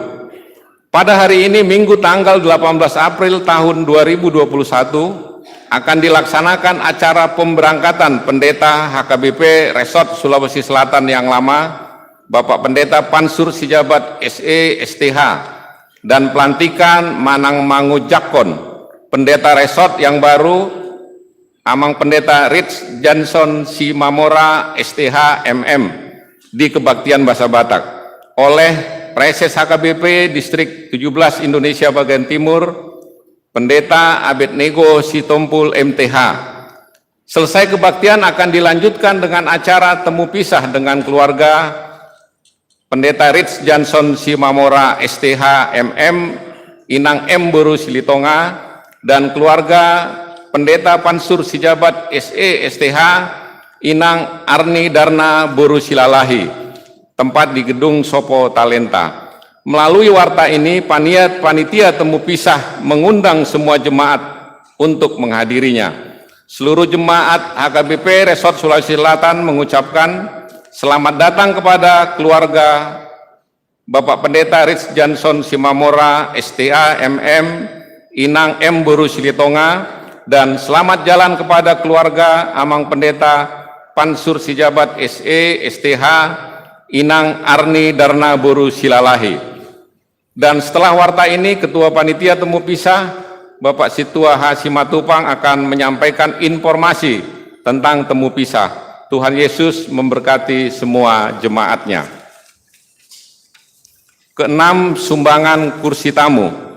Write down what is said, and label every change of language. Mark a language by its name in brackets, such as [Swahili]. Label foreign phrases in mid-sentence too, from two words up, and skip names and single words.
[Indonesian] Pada hari ini Minggu tanggal 18 April tahun 2021 akan dilaksanakan acara pemberangkatan Pendeta HKBP Resort Sulawesi Selatan yang lama, Bapak Pendeta Pansur Sijabat SE STH, dan pelantikan Manang Mangu Jakon, Pendeta Resort yang baru, Amang Pendeta Rich Johnson Simamora STH MM di Kebaktian Bahasa Batak oleh Preses HKBP Distrik 17 Indonesia bagian Timur, Pendeta Abednego Sitompul MTH. Selesai kebaktian akan dilanjutkan dengan acara temu pisah dengan keluarga Pendeta Rich Johnson Simamora STH MM Inang M Boru Silitonga dan keluarga Pendeta Pansur Sijabat SE STH Inang Arni Darna Boru Silalahi, tempat di Gedung Sopo Talenta. Melalui warta ini, panitia temu pisah mengundang semua jemaat untuk menghadirinya. Seluruh jemaat HKBP Resort Sulawesi Selatan mengucapkan selamat datang kepada keluarga Bapak Pendeta Rich Johnson Simamora STA MM Inang M Boru Silitonga, dan selamat jalan kepada keluarga Amang Pendeta Pansur Sijabat SE STH Inang Arni Darna Boru Silalahi. Dan setelah warta ini, Ketua Panitia Temu Pisah Bapak Situa H. Simatupang akan menyampaikan informasi tentang temu pisah. Tuhan Yesus memberkati semua jemaatnya. Keenam, sumbangan kursi tamu.